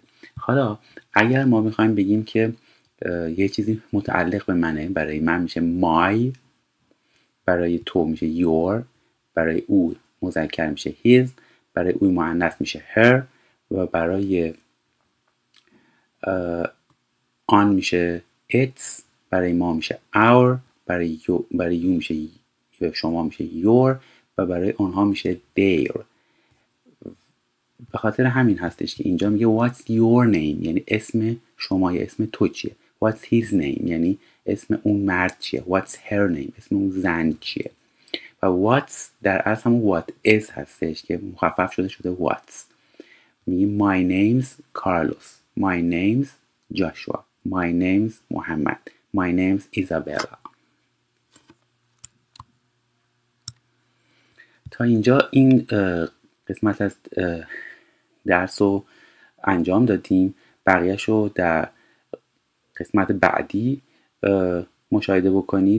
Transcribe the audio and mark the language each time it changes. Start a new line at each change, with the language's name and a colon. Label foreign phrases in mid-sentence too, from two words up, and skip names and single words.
Persian: حالا اگر ما میخوایم بگیم که یه چیزی متعلق به منه، برای من میشه my، برای تو میشه your، برای او مذکر میشه his، برای او مؤنث میشه her و برای آن میشه its، برای ما میشه our، برای you میشه شما میشه your و برای آنها میشه their. به خاطر همین هستش که اینجا میگه
English: what's your name
Persian: یعنی اسم شما یا اسم تو چیه.
English: what's his name
Persian: یعنی اسم اون مرد چیه.
English: what's her name
Persian: اسم اون زن چیه. و what's در اصل همون
English: what is
Persian: هستش که مخفف شده what's.
English: میگه my name's Carlos، my name's Joshua، my name's محمد، my name's Isabella.
Persian: تا اینجا این قسمت از درس رو انجام دادیم. بقیهش رو در قسمت بعدی مشاهده بکنید.